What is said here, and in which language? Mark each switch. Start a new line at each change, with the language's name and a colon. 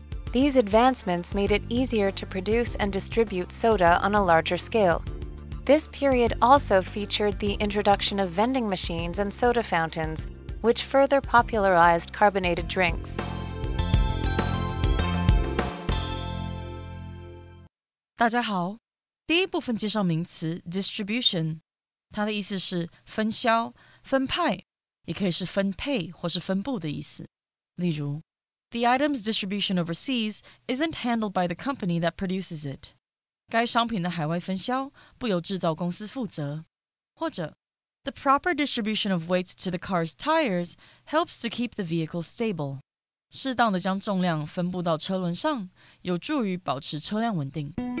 English: These advancements made it easier to produce and distribute soda on a larger scale. This period also featured the introduction of vending machines and soda fountains, which further popularized carbonated drinks.
Chinese: 大家好，第一部分介绍名词 distribution， 它的意思是分销、分派，也可以是分配或是分布的意思。例如
English: The item's distribution overseas isn't handled by the company that produces it.
Chinese: 该商品的海外分销不由制造公司负责。或者
English: The proper distribution of weights to the car's tires helps to keep the vehicle stable.
Chinese: 适当的将重量分布到车轮上，有助于保持车辆稳定。